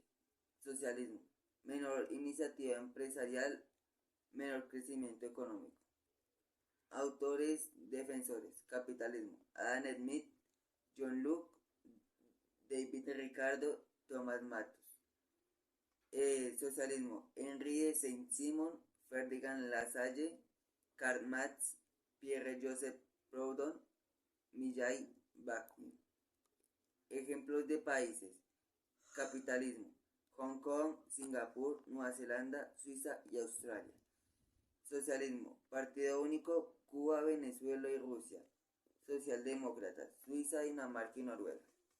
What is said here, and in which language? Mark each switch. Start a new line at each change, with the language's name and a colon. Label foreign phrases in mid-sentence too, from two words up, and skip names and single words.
Spanish: Socialismo, menor iniciativa empresarial, menor crecimiento económico. Autores defensores: capitalismo, Adam Smith, John Locke, David Ricardo, Thomas Malthus. Socialismo: Henry de Saint-Simon, Ferdinand Lassalle, Karl Marx, Pierre-Joseph Proudhon, Mijay Bakunin. Ejemplos de países: capitalismo, Hong Kong, Singapur, Nueva Zelanda, Suiza y Australia. Socialismo, partido único, Cuba, Venezuela y Rusia. Socialdemócratas, Suiza, Dinamarca y Noruega.